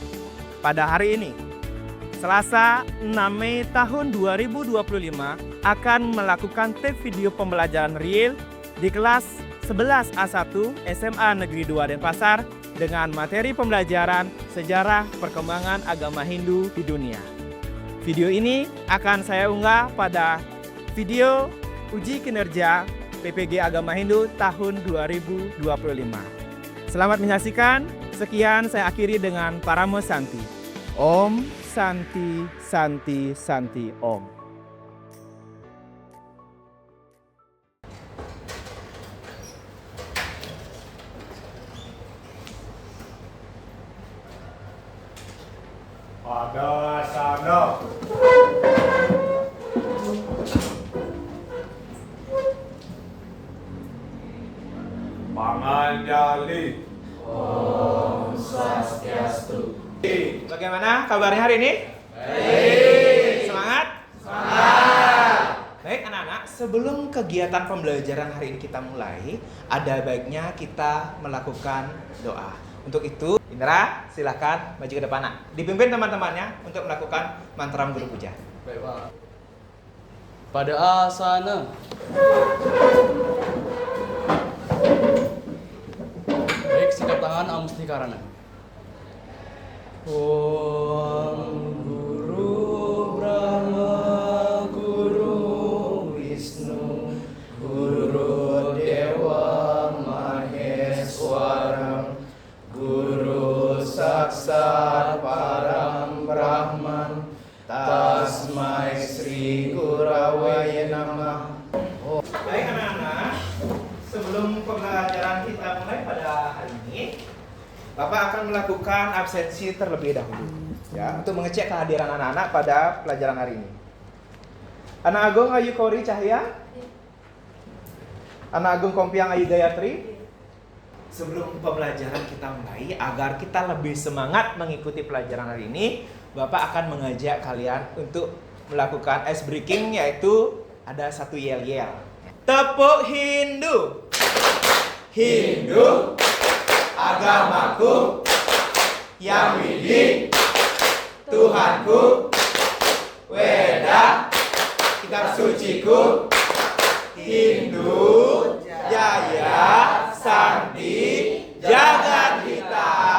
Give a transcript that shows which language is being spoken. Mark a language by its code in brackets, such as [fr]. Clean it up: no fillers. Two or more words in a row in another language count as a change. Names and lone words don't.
[id] Pada hari ini, Selasa 6 Mei tahun 2025 akan melakukan tes video pembelajaran real di kelas 11A1 SMA Negeri 2 Denpasar dengan materi pembelajaran sejarah perkembangan agama Hindu di dunia. Video ini akan saya unggah pada video uji kinerja PPG Agama Hindu tahun 2025. Selamat menyaksikan. Sekian saya akhiri dengan [sa] Paramo Santi. Om Santi Santi Santi Om. Pada sana. Panganjali. Om Swastiastu. [id] Bagaimana kabarnya hari ini? Baik. Semangat? Semangat. Baik anak-anak, sebelum kegiatan pembelajaran hari ini kita mulai, ada baiknya kita melakukan doa. Untuk itu, Indra, silahkan maju ke depan. Dipimpin teman-temannya untuk melakukan mantra guru puja. Baik, Pak. [sa] Pada asana. [id] Baik, sikap tangan Amustikarana. [sa] Om Guru Brahma, Guru Wisnu, Guru Dewa Maheswara, Guru Saksat Param Brahman, Tasmai Sri Gurawaya Namah. [id] Baik anak-anak, sebelum pembelajaran kita mulai pada hari ini, Bapak akan melakukan absensi terlebih dahulu, ya, untuk mengecek kehadiran anak-anak pada pelajaran hari ini. Anak Agung Ayu Kori Cahya, Anak Agung Kompiang Ayu Gayatri. Sebelum pembelajaran kita mulai, agar kita lebih semangat mengikuti pelajaran hari ini, Bapak akan mengajak kalian untuk melakukan ice breaking, yaitu ada satu yel-yel. Tepuk Hindu. Hindu, agamaku, yang widi, Tuhanku, Weda, kitab suciku, Hindu, Jaya, Santi, Jagat Hitam.